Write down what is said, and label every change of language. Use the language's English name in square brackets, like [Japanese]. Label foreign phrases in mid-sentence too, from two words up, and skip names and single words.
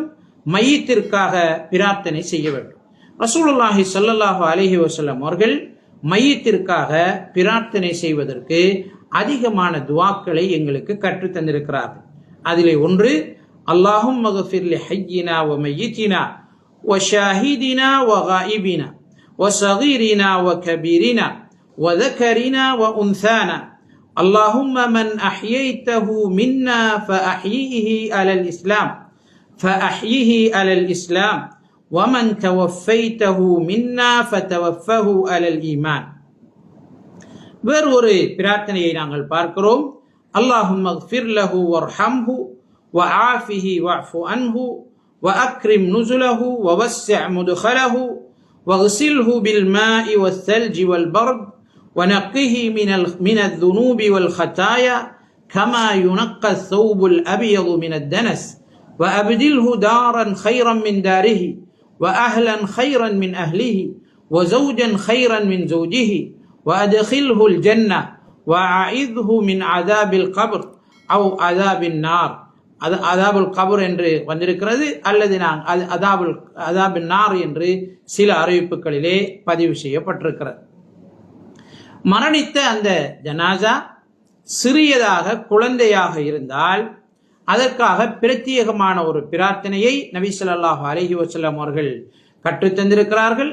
[Tamil] மையத்திற்காக பிரார்த்தனை செய்ய வேண்டும். ரசூலுல்லாஹி [Arabic] صلى الله عليه وسلم [Tamil] அவர்கள் மையத்திற்காக பிரார்த்தனை செய்வதற்கு அதிகமான துஆக்களை எங்களுக்கு கற்றுத் தந்திருக்கிறார்கள். அதிலே ஒன்று, [Arabic] اللهم اغفر لحينا وميتنا وشاهدنا وغائبنا وصغيرنا وكبيرنا و ذكرنا وأنثانا اللهم من أحييته منا فأحييه على الإسلام ومن توفيته منا فتوفه على الإيمان. [Tamil] வேறு ஒரு பிரார்த்தனையை நாங்கள் பார்க்கிறோம். [Arabic] اللهم اغفر له وارحمه وعافه واعف عنه وأكرم نزله ووسع مدخله واغسله بالماء والثلج والبرد ونقه من الذنوب والخطايا كما ينقى الثوب الأبيض من الدنس وأبدله دارا خيرا من داره وأهلا خيرا من أهله وزوجا خيرا من زوجه وأدخله الجنة وأعذه من عذاب القبر أو عذاب النار. عذاب القبر [Tamil] என்று வந்திருக்கிறது, அல்லது [Arabic] عذاب النار [Tamil] என்று சில அறிவிப்புகளிலே பதிவு செய்யப்பட்டிருக்கிறது. மரணித்த அந்த ஜனாசா சிறியதாக குழந்தையாக இருந்தால் அதற்காக பிரத்யேகமான ஒரு பிரார்த்தனையை நபி [Arabic] صلى الله عليه وسلم [Tamil] அவர்கள் கற்றுத் தந்திருக்கிறார்கள்.